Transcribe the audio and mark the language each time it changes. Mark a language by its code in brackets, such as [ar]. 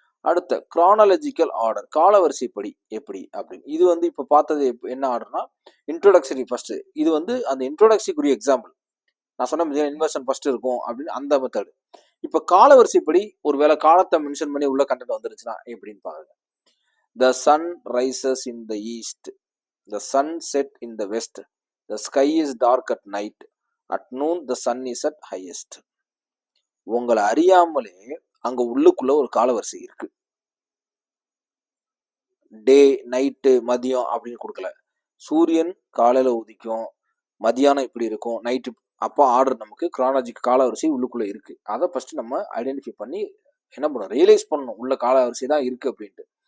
[ta] அடுத்த chronological order, காலவரிசைப்படி எப்படி அப்படின்னு. இது வந்து இப்போ பார்த்தது என்ன ஆர்டர்னா இன்ட்ரோடக்ஷரி ஃபர்ஸ்ட். இது வந்து அந்த இன்ட்ரோடக்ஷரிக்குரிய எக்ஸாம்பிள். நான் சொன்ன இன்வெர்ஷன் ஃபர்ஸ்ட் இருக்கும் அப்படின்னு அந்த மெத்தடு. இப்போ காலவரிசைப்படி ஒருவேளை காலத்தை மென்ஷன் பண்ணி உள்ள கண்டென்ட் வந்துருச்சுன்னா எப்படின்னு பாருங்க. [en] The sun rises in the east. The sun set in the west. The sky is dark at night. At noon the sun is at highest. [ta] உங்களை அறியாமலே அங்க உள்ளுக்குள்ள ஒரு காலவரிசை இருக்கு. டே, நைட்டு, மதியம் அப்படின்னு கொடுக்கல. சூரியன் காலையில உதிக்கும், மதியானம் இப்படி இருக்கும், நைட்டு. அப்போ ஆர்டர் நமக்கு கிரானாலஜிக் காலவரிசை உள்ளுக்குள்ள இருக்கு. அதை ஃபர்ஸ்ட் நம்ம ஐடென்டிஃபை பண்ணி என்ன பண்ணணும், ரியலைஸ் பண்ணணும் உள்ள காலவரிசை தான் இருக்கு அப்படின்ட்டு.